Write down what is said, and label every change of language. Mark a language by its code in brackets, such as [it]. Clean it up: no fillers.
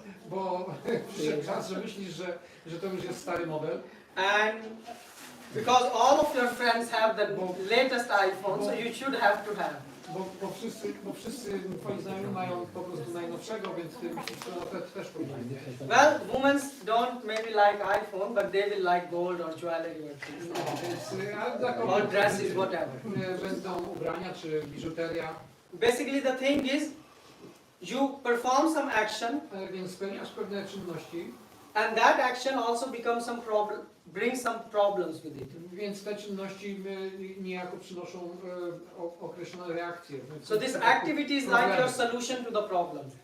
[pl] Bo przyszedł czas, że myślisz, że to już jest stary model. [en] And because all of your friends have the latest iPhone, so you should have to have. [pl] Bo wszyscy twoi znajomi mają po prostu najnowszego, więc ty myślisz, że no też powinien mieć. [en] Well, women don't maybe like iPhone, but they will like gold or jewelry or things. [pl] Ale dla kobiet [en] Or dresses, whatever. [pl] będą ubrania czy biżuteria. [en] Basically, the thing is, you perform some action, [pl] Więc spełniasz pewne czynności, [en] and that action also becomes brings some problems with it. [pl] więc te czynności niejako przynoszą określone reakcje. [en] So this activity is like your solution to the problem.